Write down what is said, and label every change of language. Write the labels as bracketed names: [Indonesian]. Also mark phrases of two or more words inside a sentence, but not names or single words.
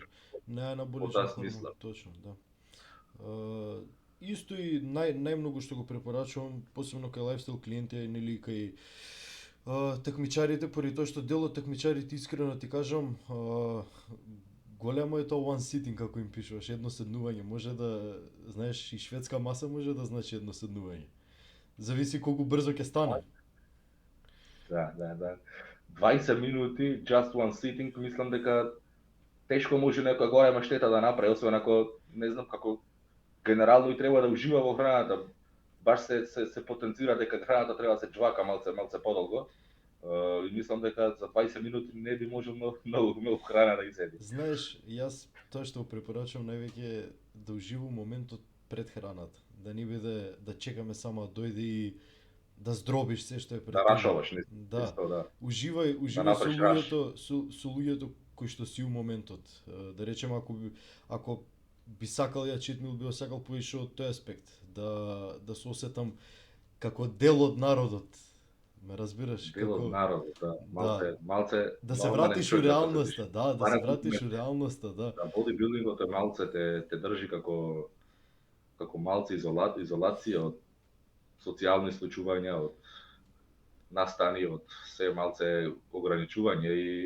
[Macedonian] Не анаболичен хормон, точно, да. Исто и најмногу што го препорачувам, посебно кај лајфстайл клиенти, нели кај такмичарите, поради тоа што дел од такмичарите, искрено ти кажам, големо е тоа [English] one sitting, [Macedonian] како им пишуваш, едно седнување, може да, знаеш, и шведска маса може да значи едно седнување. Зависи колку брзо ќе стане. Да. 20 минути, [English] just one sitting, [Macedonian] мислам дека тешко може некоја голема штета да направи, освен ако, не знам, како генерално и треба да ужива во храната. Баш се потенцира дека храната треба да се џвака малце подолго. И мислам дека за 20 минути не би можел многу храна да изеди. Знаеш, јас тоа што го препорачувам највеќе да уживам моментот пред храната, да не биде да чекаме само да дојде и да здробиш се што е пред. Да рашоваш, да. Да. Уживај со луѓето кои што си у моментот. Да речеме, ако би сакал ја [English] cheat meal, [Macedonian] би сакал повише од тој аспект, да се осетам како дел од народот. Ме разбираш? Дел од народот, да. Малце да се вратиш у реалноста, да се вратиш у реалноста, да. Да, бодибилдингот е малце те држи како малце изолација од социјални случувања, од настани од се малце ограничување и